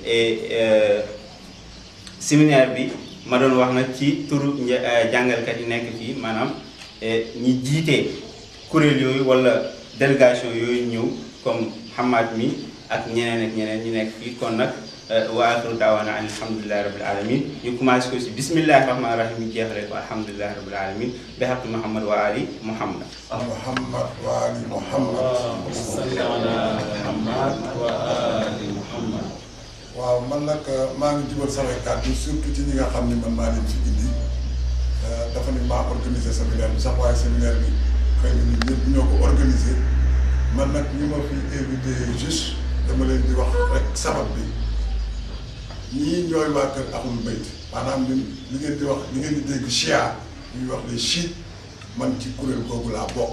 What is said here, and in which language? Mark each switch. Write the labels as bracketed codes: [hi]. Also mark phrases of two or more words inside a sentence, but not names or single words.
[wo] séminaire bi ma doon wax nag ci turu jàngalkat yi nekk fii maanaam ñi jiitee kuréel yooyu wala délégation yooyu ñëw comme Hamad mi ak ñeneen ñu nekk fii kon nag [ar] وآخر دعوانا أن الحمد لله رب العالمين [wo] ñu commencé ko si [ar] بسم الله الرحمن الرحيم [wo] ñu jeexale ko [ar] الحمد لله رب العالمين بحق محمد وآل محمد محمد وآل محمد صل على محمد وآل محمد. [wo] waaw man nag maa ngi jubal samay kàddu surtout ci ñi nga xam ne man maa leen fi indi dafa ni maa organisé séminaire bi sax waaye séminaire bi xëy na ñun ñëpp ñoo ko organisé man nag ñu ma fi invité juste dama leen di wax rek sabab bi ñii ñooy waa kër Ahlul Bayt maanaam ñun li ngeen di wax li ngeen di dégg chia ñuy wax [fr] les chiites [wo] man ci kuréel googu laa bokk